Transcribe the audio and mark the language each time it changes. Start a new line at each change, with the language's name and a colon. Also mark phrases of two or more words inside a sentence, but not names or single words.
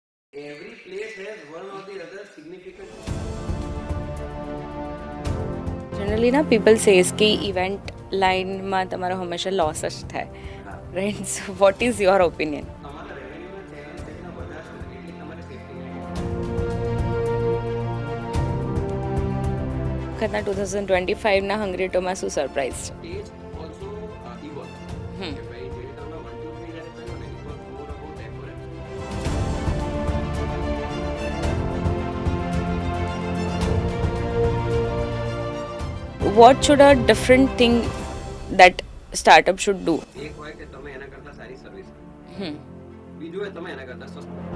English: Every place has one or the other significant.
Gujarati: જનરલી ના
English: people says
Gujarati: કે ઇવેન્ટ લાઇનમાં તમારો હંમેશા લોસ જ થાય, રાઈટ?
English: so what is your opinion?
Gujarati: તમારા રેવન્યુના ચેનલ જેટલા વધારશો એટલી તમારી સેફટી. વખતના 2025ના હંગ્રીટોમાં શું સરપ્રાઈઝ છે?
English: Age also evolves.
Gujarati: કે ભાઈ જે રીતે અમે 1, 2, 3 જ્યારે કર્યું ને,
English: it was more about effort. what should a different thing that startup should do?
Gujarati: એક હોય કે તમે એના કરતાં સારી સર્વિસ કરો, બીજું હોય તમે એના કરતાં સસ્તું.